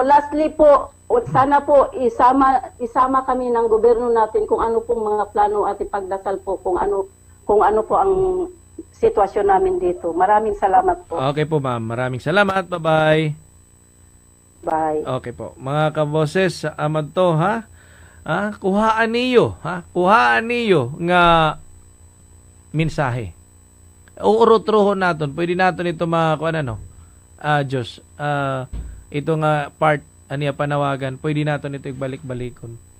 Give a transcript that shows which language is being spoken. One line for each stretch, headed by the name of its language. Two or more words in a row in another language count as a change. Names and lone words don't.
Filipino: Lastly po, sana po isama kami ng gobyerno natin kung ano pong mga plano at ipagdasal po kung ano po ang sitwasyon namin dito. Maraming salamat po. Okay po, Ma'am. Maraming salamat. Bye-bye. Bye. Okay po. Mga kaboses,
Hiligaynon: amad to, ha? kuhaan niyo nga mensahe. Uurot-ruhon naton. Pwede naton ito Diyos. Ito nga part aniya panawagan. Pwede naton ito ibalik-balikon.